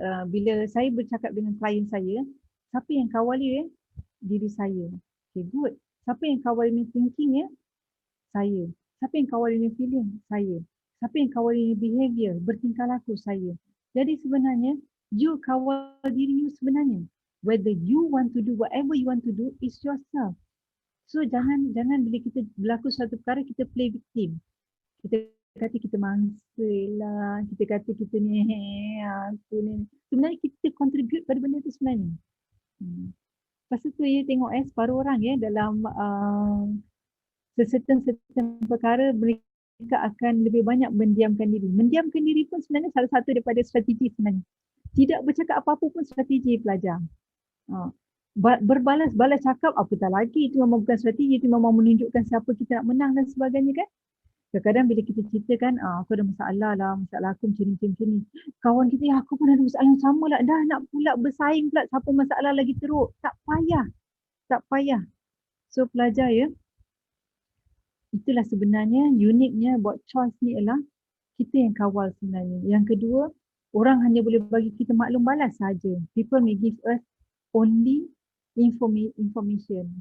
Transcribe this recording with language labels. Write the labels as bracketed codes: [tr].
[ms] Bila saya bercakap dengan klien saya, siapa yang kawal dia? Diri saya. [en] Okay, good. [ms] Siapa yang kawal dia thinking saya. Siapa yang kawal dia feeling? Saya. Siapa yang kawal dia behavior, bertingkah laku? Saya. Jadi sebenarnya you kawal diri you sebenarnya. [en] Whether you want to do whatever you want to do is yourself. [ms] So jangan bila kita berlaku suatu perkara kita [en] play victim. [ms] Kita kata kita mangsa lah, kita kata kita ni aku ni. Sebenarnya kita contribute pada benda tu sebenarnya. Lepas tu ya tengok separuh orang dalam certain perkara mereka akan lebih banyak mendiamkan diri. Mendiamkan diri pun sebenarnya salah satu daripada strategi sebenarnya. Tidak bercakap apa-apa pun strategi pelajar. Berbalas cakap apatah lagi, itu memang bukan strategi, itu memang menunjukkan siapa kita nak menang dan sebagainya kan. Kadang-kadang bila kita ceritakan, aku ada masalah lah, masalah aku macam ni. Kawan kita, ya aku pun ada masalah yang sama lah. Dah nak pula bersaing pula siapa masalah lagi teruk. Tak payah. So pelajar ya, itulah sebenarnya uniknya buat choice ni ialah kita yang kawal sebenarnya. Yang kedua, orang hanya boleh bagi kita maklum balas saja. [en] People may give us only information.